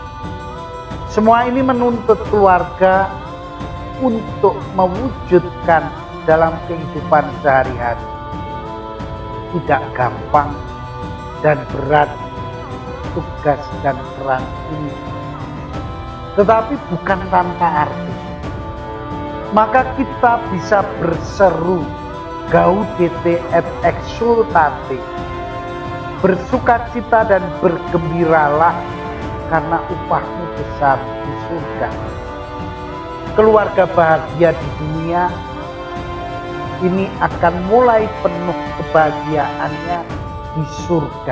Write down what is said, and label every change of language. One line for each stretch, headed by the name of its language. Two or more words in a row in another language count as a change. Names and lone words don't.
Indonesian: Semua ini menuntut keluarga untuk mewujudkan dalam kehidupan sehari-hari. Tidak gampang dan berat tugas dan peran ini, tetapi bukan tanpa arti. Maka kita bisa berseru
Latin: gaudete et exsultate,
Indonesian: bersukacita dan bergembiralah karena upahmu besar di surga. Keluarga bahagia di dunia ini akan mulai penuh kebahagiaannya di surga.